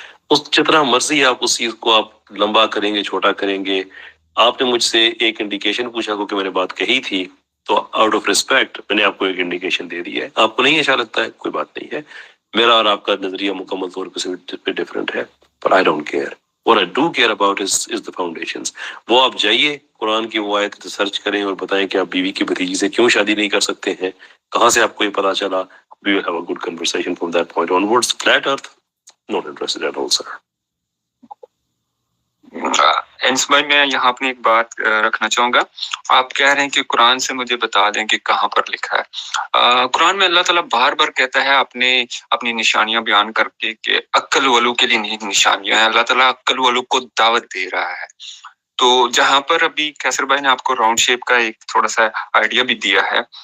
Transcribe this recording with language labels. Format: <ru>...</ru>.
<ur>اس جتنا مرضی آپ اس چیز کو آپ لمبا کریں گے, چھوٹا کریں گے. آپ نے مجھ سے ایک انڈیکیشن پوچھا کہ میں نے بات کہی تھی, تو آؤٹ آف ریسپیکٹ میں نے آپ کو ایک انڈیکیشن دے دی ہے. آپ کو نہیں اچھا لگتا ہے کوئی بات نہیں ہے, میرا اور آپ کا نظریہ مکمل طور پہ ڈفرینٹ ہے. پر</ur> <en>I don't care. What I do care about is the foundations.</en> <ur>وہ آپ جائیے قرآن کی وہ آیت سرچ کریں اور بتائیں کہ آپ بیوی کی بھتیجی سے کیوں شادی نہیں کر سکتے ہیں, کہاں سے آپ کو یہ پتا چلا.</ur> <en>We will have a good conversation from that point onwards. Flat earth, not interested at all, sir.</en> <ur>بھائی میں یہاں اپنی ایک بات رکھنا چاہوں گا. آپ کہہ رہے ہیں کہ قرآن سے مجھے بتا دیں کہ کہاں پر لکھا ہے. قرآن میں اللہ تعالیٰ بار بار کہتا ہے اپنی نشانیاں بیان کر کے کہ عقل والوں کے لیے نشانیاں ہیں. اللہ تعالیٰ عقل والوں کو دعوت دے رہا ہے. تو جہاں پر ابھی کیسر بھائی نے آپ کو راؤنڈ شیپ کا ایک تھوڑا سا آئیڈیا بھی دیا ہے.</ur>